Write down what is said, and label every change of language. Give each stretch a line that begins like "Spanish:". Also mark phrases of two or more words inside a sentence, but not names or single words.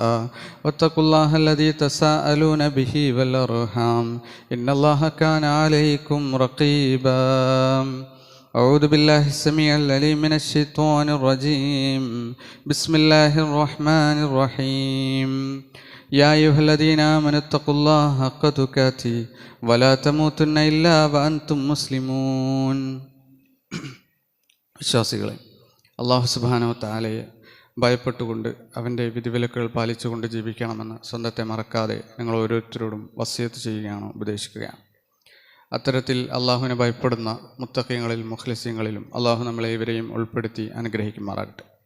Arabic: واتقوا الله الذي تساءلون به والأرحام إن الله كان عليكم رقيبا أعوذ بالله السميع العليم من الشيطان الرجيم بسم الله الرحمن الرحيم يا أيها الذين آمنوا اتقوا الله حق تقاته ولا تموتن إلا وأنتم مسلمون
Malayalam: വിശ്വാസികളെ, അല്ലാഹു
Arabic: سبحانه وتعالى
Malayalam: ഭയപ്പെട്ടുകൊണ്ട് അവൻ്റെ വിധിവിലക്കുകൾ പാലിച്ചുകൊണ്ട് ജീവിക്കണമെന്ന് സ്വന്തത്തെ മറക്കാതെ ഞങ്ങൾ ഓരോരുത്തരോടും വസിയത്ത് ചെയ്യുകയാണ്, ഉപദേശിക്കുകയാണ്. അത്തരത്തിൽ അള്ളാഹുവിനെ ഭയപ്പെടുന്ന മുത്തഖീങ്ങളിൽ മുഖ്ലിസീങ്ങളിലും അള്ളാഹു നമ്മളെ ഇവരെയും ഉൾപ്പെടുത്തി അനുഗ്രഹിക്കുമാറാകട്ടെ.